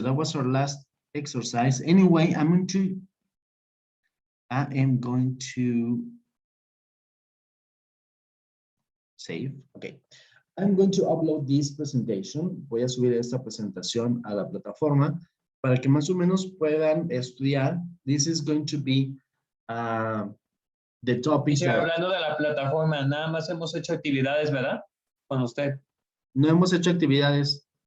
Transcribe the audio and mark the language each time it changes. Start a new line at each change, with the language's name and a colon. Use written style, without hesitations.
English: That was our last exercise. Anyway, I am going to save. Okay. I'm going to upload this presentation.
Spanish: Voy a subir esta presentación a la plataforma para que más o menos puedan estudiar.
English: This is going to be the topics.
Spanish: Sí, hablando de la plataforma, nada más hemos hecho actividades, ¿verdad? Con usted. No hemos hecho actividades.